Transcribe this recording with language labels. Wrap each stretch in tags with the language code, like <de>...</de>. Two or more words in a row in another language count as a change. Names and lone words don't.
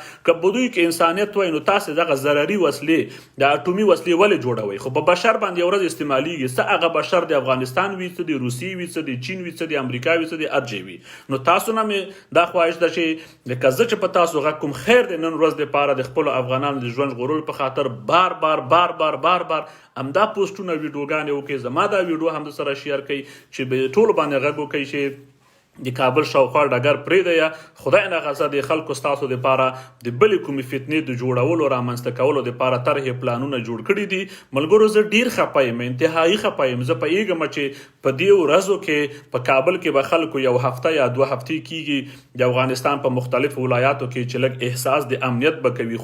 <ps>که په دوی کې انسانیت وای نو تاسې دغه ضرري وسلې د اټومي وسلې ولې جوړوئ؟ خو په بشر باندې یو ورځ استعمالیږي، څه هغه بشر د افغانستان وي، څه د روسیې وي، څه د چین وي، څه د امریکا وي، څه د ارجې وي. نو تاسو نه مې دا خواهش ده چې لکه زه چې په تاسو غږ کوم، خیر دی نن ورځ دپاره د خپلو افغانانو د ژوند ژغورلو په خاطر بار بار بار بار بار بار همدا پوسټونه ویډیوګانې وکړئ. زما دا ویډیو هم در سره شیر کړئ چې به ټولو باندې غږ وکړئ چې د کابل شاوخوا ډګر پرېږدئ. خدای ناخواسته د خلکو ستاسو دپاره د بلې کومې فتنې د جوړولو رامنځته کولو دپاره طرحې پلانونه جوړ کړي دي. ملګرو زه ډېر خفه یم، انتهایي خفه یم. زه پوهېږم چې په دې ورځو کې په کابل کې به خلکو یو هفته یا 2 هفتې کېږي د افغانستان په مختلفو ولایاتو کې چې لږ احساس د امنیت به کوي.</ps>